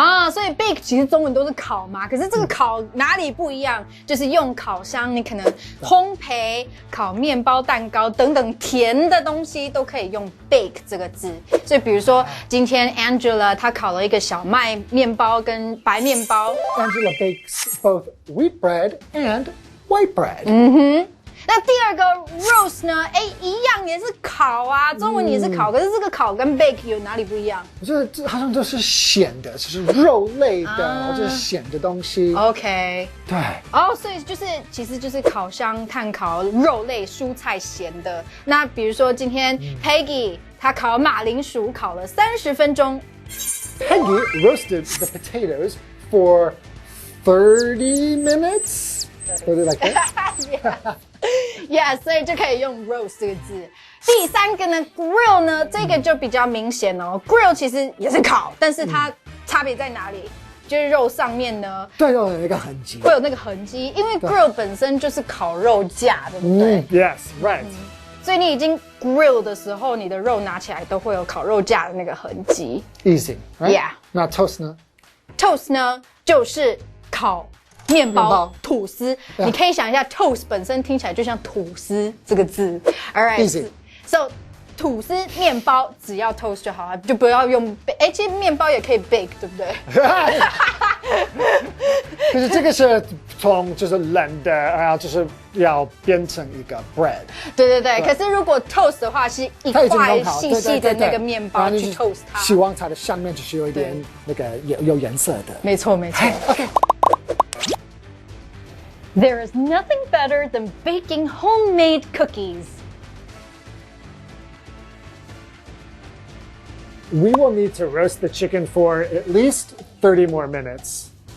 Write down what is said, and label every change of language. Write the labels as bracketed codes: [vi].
[zh] 所以 bake 其实中文都是烤嘛，可是这个烤哪里不一样？就是用烤箱，你可能烘焙、烤面包、蛋糕等等甜的东西都可以用 bake 这个字。所以比如说今天 Angela 她烤了一个小麦面包跟白面包。 [en] Angela bakes both wheat bread and white bread。 [zh] 那第二个 roast 呢？一样也是烤啊，中文也是烤，可是这个烤跟 bake 有哪里不一样？我觉得这好像都是咸的，就是肉类的，或者是咸的东西。 OK，对。所以其实就是烤箱炭烤肉类、蔬菜咸的。那比如说今天 Peggy 她烤马铃薯烤了30分钟。 [en] Peggy roasted the potatoes for 30 minutes。Did it like that?Yeah, [zh] 所以就可以用 roast 这个字。第3个呢 grill 呢，这个就比较明显哦。 grill 其实也是烤，但是它差别在哪里？就是肉上面呢，对，有那个痕迹，会有那个痕迹，因为 grill 本身就是烤肉架，对不对 [en] ？Yes, right. [zh] 所以你已经 grill 的时候，你的肉拿起来都会有烤肉架的那个痕迹。 [en] Easy, right? Yeah. [zh] 那 toast 呢？Toast 呢，就是烤面包、吐司，你可以想一下 ，toast 本身听起来就像吐司这个字。 Alright, so 吐司面包只要 toast 就好了，就不要用其实面包也可以 bake， 对不对？可是这个是从就是冷的，然后就是要变成一个 bread。对。可是如果 toast 的话，是一块细细的那个面包去 toast 它。希望它的上面就是有一点那个有颜色的。没错。 OK。 [en] There is nothing better than baking homemade cookies. We will need to roast the chicken for at least 30 more minutes.